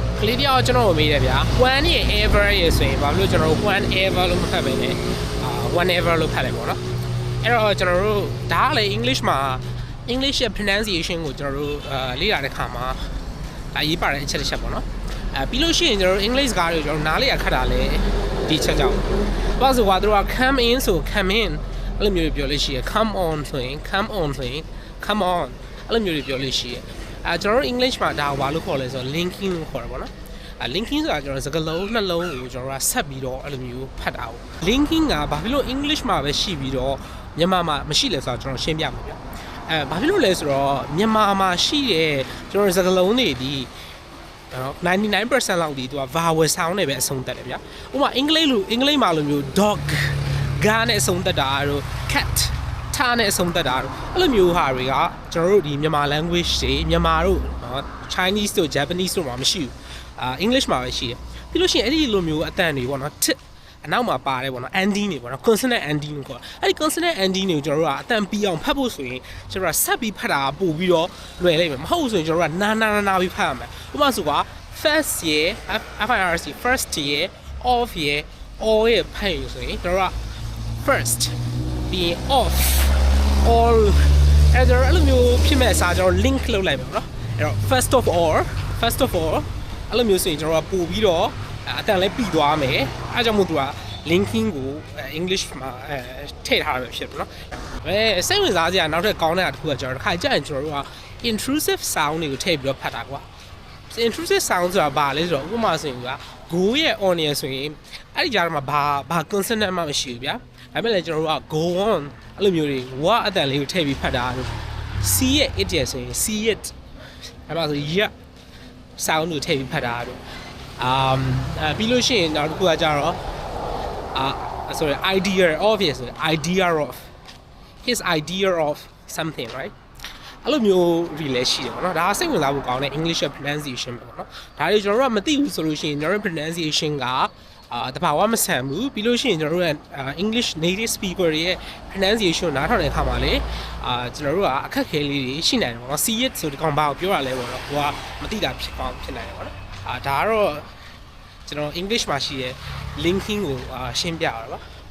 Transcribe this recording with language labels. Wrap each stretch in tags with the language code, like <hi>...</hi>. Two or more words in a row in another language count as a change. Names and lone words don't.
<my>ကလေးတယောက်ကျွန်တော်ကိုမေးတယ်ဗျာ one ရဲ့ ever ရဲ့ဆိုရင်ဘာလို့ကျွန်တော်တို့</my> <en>one ever</en> <my>လို့မဖတ်ပဲနဲ့</my> <en>one ever</en> <my>လို့ဖတ်လိုက်ပေါ့နော်အဲ့တော့ကျွန်တော်တို့ဒါကလေ English မှာ English ရဲ့ pronunciation ကို ကျွန်တော်တို့လေ့လာတဲ့ခါမှာဒါရေးပါတဲ့အချက်တစ်ချက်ပေါ့နော်ပြီးလို့ရှိရင်ကျွန်တော်တို့ English ကားတွေကိုကျွန်တော်နားလေရခတ်တာလေဒီချက်ကြောင့်ဘာလို့ဆိုတော့သူ က</my> <en>come in</en> <my>ဆို</my> <en>come in</en> <my>အဲ့လိုမျိုးပြောလို့ရှိရ</my> <en>come on</en> <my>ဆိုရင်</my> <en>come on</en> <my>ဆိုရင်</my> <en>come on</en> <my>အဲ့လိုမျိုးပြောလို့ရှိရကျွန်တော်တို့ English မှာဒါဘာလို့ခေါ်လဲဆိုတော့ linking လို့ခေါ်တာပေါ့နော်linking ဆိုတာကျွန်တော်စကားလုံးနှလုံးကိုကျွန်တော်ကဆက်ပြီးတော့အဲ့လိုမျိုးဖတ်တာပေါ့ linking ကဘာဖြစ်လို့ English မှာပဲရှိပြီးတော့မြန်မာမှာမရှိလဲဆိုတော့ကျွန်တော်ရှင်းပြမှာဗျဘာဖြစ်လို့လဲဆိုတော့မြန်မာမှာရှိတဲ့ကျွန်တော်စကားလုံးတွေဒီ 99% လောက်ဒီသူက</my> <en>vowel sound</en> <my>နဲ့ပဲအဆုံးသတ်တယ်ဗျဥပမာအင်္ဂလိပ်မှာလိုမျိုး dog ဂါနဲ့အဆုံးသတ်တာတို့ cat ထားနဲ့အဆုံးသတ်တာတို့အဲ့လိုမျိုးဟာတွေကကျွန်တော်တို့ဒီမြန်မာ language တွေမြန်မာတို့ Chinese တို့ Japanese တို့မှာမရှိဘူးEnglish မှာပဲရှိတယ်ပြီးလို့ရှိရင်အဲ့ဒီလိုမျိုးအတန်တွေပေါ့နော်အနောက်မှာပါတယ်ပေါ့နော် ending တွေပေါ့နော်</my> <en>consonant ending</en> <my>ကိုခေါ်အဲ့ဒီ</my> <en>consonant ending</en> <my>တွေကိုကျွန်တော်တို့ကအတန်ပြီးအောင်ဖတ်ဖို့ဆိုရင်ကျွန်တော်က ဆက်ပြီးဖတ်တာပို့ပြီးတော့လွယ်လိမ့်မယ်မဟုတ်ဆိုရင်ကျွန်တော်ကနာပြီးဖတ်ရမယ်ဥပမာဆိုက first ရယ်</my> <en>FIRST first</en> <my>ရယ် off ရယ် all ရယ်ဖတ်ရဆိုရင်ကျွန်တော်က first ပြီး</my> <en>off all</en> <my>အဲ့ဒါအဲ့လိုမျိုးဖြစ်မဲ့အစားကျွန်တော် link လုပ်လိုက်မယ်ပေါ့နော်အဲ့တော့</my> <en>first of all</en> <my>အဲ့လိုမျိုးဆိုရင်ကျွန်တော်ကပို့ပြီး တော့အတန်လည်းပြီးသွားမယ်အားကြောင့်မို့သူက linking ကို English မှာထည့်ထားရဖြစ်တယ်နော်စိတ်ဝင်စားစရာနောက်ထပ်ကောင်းတဲ့အတစ်ခုကကျွန်တော်တစ်ခါကြာရင်ကျွန်တော်တို့က</my> <en>intrusive sound</en> <my>တွေကိုထည့်ပြီးတော့ဖတ်တာကွာ</my> <en>intrusive sound</en> <my>ဆိုတာဘာလဲဆိုတော့ဥပမာဆိုရင်က go ရဲ့ on ရယ်ဆိုရင်အဲ့ဒီကြားမှာဘာ consonant မှမရှိဘူးဗျာဒါပေမဲ့လည်းကျွန်တော်တို့က</my> <en>go on</en> <my>အဲ့လိုမျိုးတွေ wa အတန်လေးကိုထည့်ပြီးဖတ်တာလို့ see ရဲ့ it ရယ်ဆို ရင်</my> <en>see it</en> <my>အဲ့ဒါဆို</my> <en>yeah sound</en> <my>ကိုထည့်ပြီးဖတ်တာလို့ပြီးလို့ရှိရင်နောက်တစ်ခုကကြတော့</my> <en>sorry idea of</en> <my>ရယ်ဆို</my> <en>idea of his idea of something right</en> <my>အဲ့လိုမျိုး relate ရှိတယ်ပေါ့နော်ဒါကစိတ်ဝင်စားဖို့ကောင်းတဲ့</my> <en>English pronunciation</en> <my>ပဲပေါ့နော်ဒါတွေကျွန်တော်တို့ကမသိဘူးဆိုလို့ရှိရင်ကျွန်တော်တို့ pronunciation ကတဘာဝမဆန်ဘူးပြီးလို့ရှိရင်ကျွန်တော်တို့က</my> <en>English native speaker</en> <my>တွေရဲ့ pronunciation နားထောင်တဲ့အခါမှာလေကျွန်တော်တို့ကအခက်ခဲလေးတွေရှိနိုင်တယ်ပေါ့နော်</my> <en>see it</en> <my>ဆိုဒီကောင်ဘာကိုပြောရလဲပေါ့နော်ကိုကမသိတာဖြစ်နိုင်တယ်ပေါ့နော်ဒါကတော့ကျွန်တော် English မှာရှိတဲ့ linking ကိုရှင်းပြရတာပါ</my>